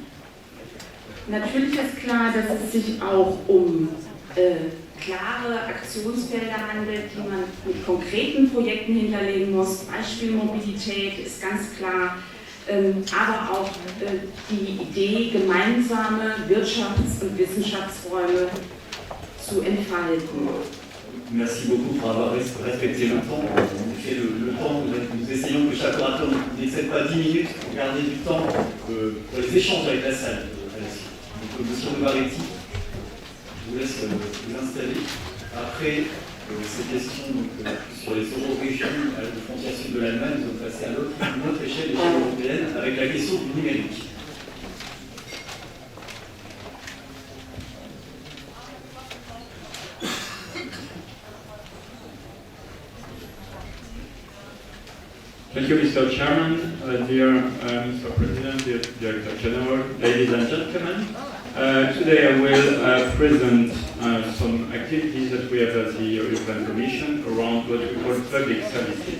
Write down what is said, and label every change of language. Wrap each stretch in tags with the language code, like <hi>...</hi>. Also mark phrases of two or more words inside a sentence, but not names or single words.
<de>Natürlich ist klar, dass es sich auch um klare Aktionsfelder handelt, die man mit konkreten Projekten hinterlegen muss. Beispiel Mobilität ist ganz klar, aber auch die Idee, gemeinsame Wirtschafts- und Wissenschaftsräume zu entfalten.</de> <fr>Merci beaucoup pour avoir respecté le temps. En effet, le temps, nous essayons que chaque orateur n'excède pas 10 minutes pour garder du temps pour les échanges avec la salle. Donc, Monsieur Novaretti, je vous laisse vous installer. Après ces questions sur les eurorégions de frontières sud de l'Allemagne, nous allons passer à une autre échelle, l'échelle européenne, avec la question du numérique.</fr> <en>Thank you, Mr. Chairman, dear Mr. President, dear Director General, ladies and gentlemen. Today I will present some activities that we have at the European Commission around what we call public services.</en>